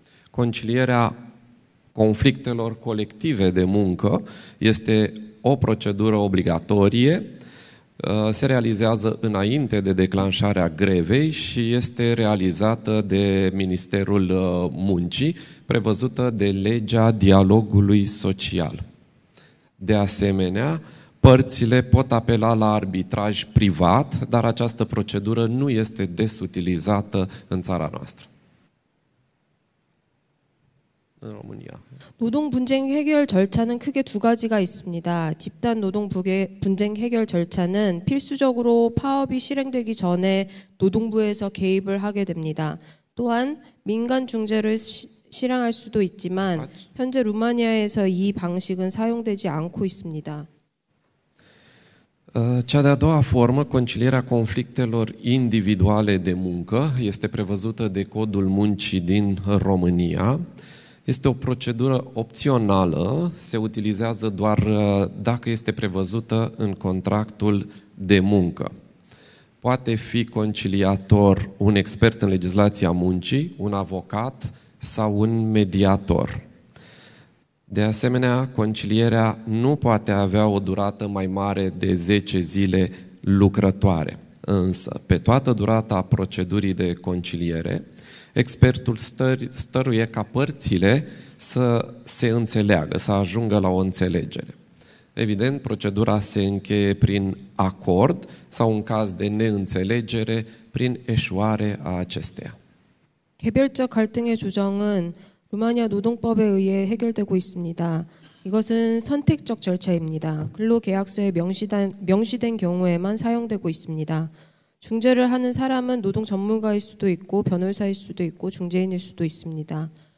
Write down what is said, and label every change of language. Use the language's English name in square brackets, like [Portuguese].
[Romanian] Concilierea conflictelor colective de muncă este o procedură obligatorie, se realizează înainte de declanșarea grevei și este realizată de Ministerul Muncii, prevăzută de legea dialogului social. De asemenea, părțile pot apela la arbitraj privat, dar această procedură nu este des utilizată în țara noastră. în România. [Korean] 노동 분쟁 해결 절차는 크게 두 가지가 있습니다. 집단 노동 분쟁 해결 절차는 필수적으로 파업이 실행되기 전에 노동부에서 개입을 하게 됩니다. 또한 민간 중재를 실행할 수도 있지만 현재 루마니아에서 이 방식은 사용되지 않고 있습니다. [Romanian] Cea de-a doua formă, concilierea conflictelor individuale de muncă, este prevăzută de Codul Muncii din România. Este o procedură opțională, se utilizează doar dacă este prevăzută în contractul de muncă. Poate fi conciliator un expert în legislația muncii, un avocat sau un mediator. De asemenea, concilierea nu poate avea o durată mai mare de 10 zile lucrătoare. Însă, pe toată durata procedurii de conciliere, expertul stăruie ca părțile să se înțeleagă, să ajungă la o înțelegere. Evident, procedura se încheie prin acord sau, în caz de neînțelegere, prin eșuare a acesteia. [Korean] 개별적 갈등의 조정은 루마니아 노동법에 의해 해결되고 있습니다. 이것은 선택적 절차입니다. 근로계약서에 명시된 경우에만 사용되고 있습니다. 중재를 하는 사람은 노동 전문가일 수도 있고 변호사일 수도 있고 중재인일 수도 있습니다.